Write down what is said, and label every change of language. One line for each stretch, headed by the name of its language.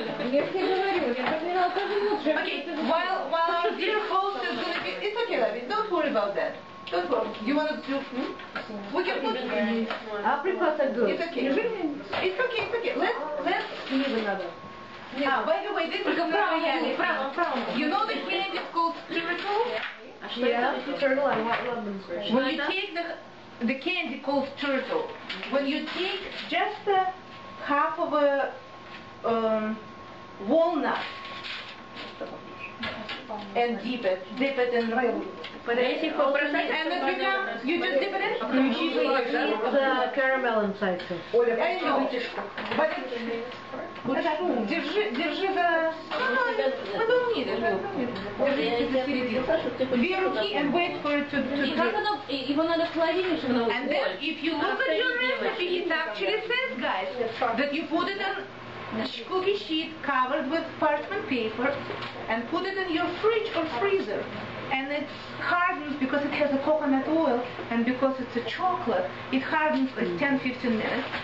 Russian: Я все говорю, я проклинала каждую минуту.
English: Okay, while our dear host is going to be, it's okay, Lavi, don't worry about that. Don't worry. You want to do? We can put. I prefer the good. It's okay. It's okay. Let's. By the way, this is candy. You know the candy is called Spherical? Yeah, turtle. I love them. When you take the candy called turtle, when you take just half of a walnut and dip it in real. And it becomes, you just dip it in? It's caramel inside too. I know.
Russian: But держи за...
English: We don't need it.
Russian: Держи за середину. Две руки
English: and wait for it to
Russian: Его надо в холодильник, чтобы оно
English: And then if you look at your recipe, it actually says, guys, that you put it in a cookie sheet covered with parchment paper and put it in your fridge or freezer. And it hardens because it has a coconut oil, and because it's a chocolate, it hardens like 10-15 minutes.